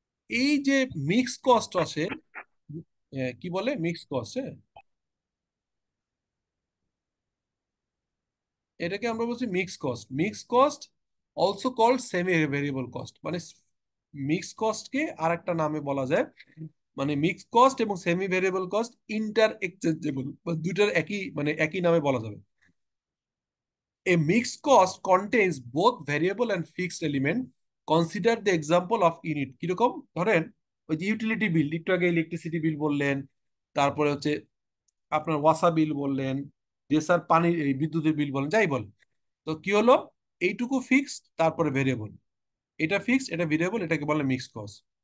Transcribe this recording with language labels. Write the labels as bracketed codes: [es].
[bn] এই যে mix cost আসে, কি বলে মিক্স কস্ট, হ্যাঁ, এটাকে আমরা বলছি mix cost. Mix cost also called semi variable cost, মানে মিক্স কস্টকে আর একটা নামে বলা যায়, মানে মিক্স কস্ট এবং সেমি ভেরিয়েবল কস্ট ইন্টার এক্সচেঞ্জেবল, দুইটার একই, মানে একই নামে বলা যাবে। [en] A mixed cost contains both variable and fixed element. Consider the example of unit. [bn] কিরকম, ধরেন ওই যে ইউটিলিটি বিল, একটু আগে ইলেকট্রিসিটি বিল বললেন, তারপরে হচ্ছে আপনার ওয়াসা বিল বললেন, যে স্যার পানি এই বিদ্যুতের বিল বলেন, যাই বল, তো কি হলো, এইটুকু ফিক্সড, তারপরে ভেরিয়েবল, এটা ফিক্সড, এটা ভেরিয়েবল, এটাকে বলে মিক্সড কস্ট।